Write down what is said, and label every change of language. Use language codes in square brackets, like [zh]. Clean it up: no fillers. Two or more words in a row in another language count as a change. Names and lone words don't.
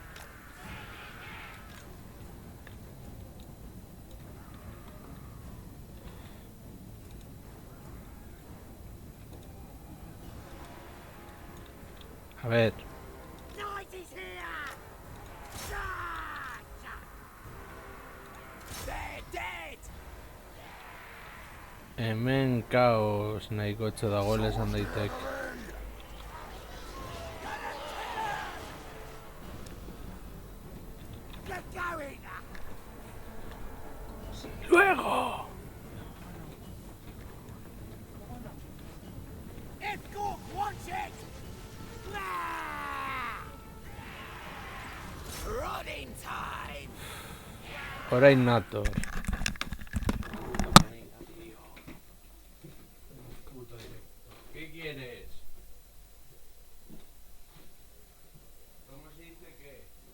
[es] A ver. [en] Night is here. Charge. They're dead! [eu] Hemen kaos nahikotxo dagoela esan daitek. [en] Get going. [es] ¡Luego! [en] If God wants it. Nah. Rotting time! [eu] Orain nator. [es] ¿Qué quieres? ¿Cómo se dice qué?